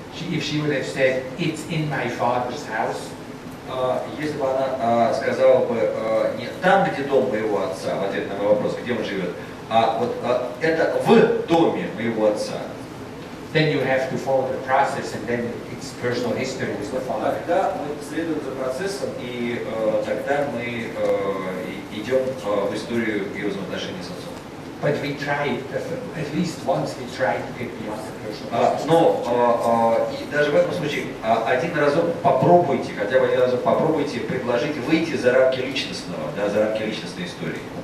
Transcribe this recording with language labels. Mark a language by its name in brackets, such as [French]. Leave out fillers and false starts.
[English] If she would have said, it's in my father's house. [Russian] Если бы она сказала бы не там, где дом моего отца, в ответ на мой вопрос, где он живет, а вот это в доме моего отца. [English] Then you have to follow the process, and then it's personal history with the father. [Russian] Тогда мы следуем за процессом, и тогда мы идем в историю его взаимоотношений с отцом. [English] But we tried, at least once we tried to get beyond the personal history. [Russian] Но и даже в этом случае один разок попробуйте, хотя бы один разок попробуйте предложить выйти за рамки личностного, да, за рамки личностной истории.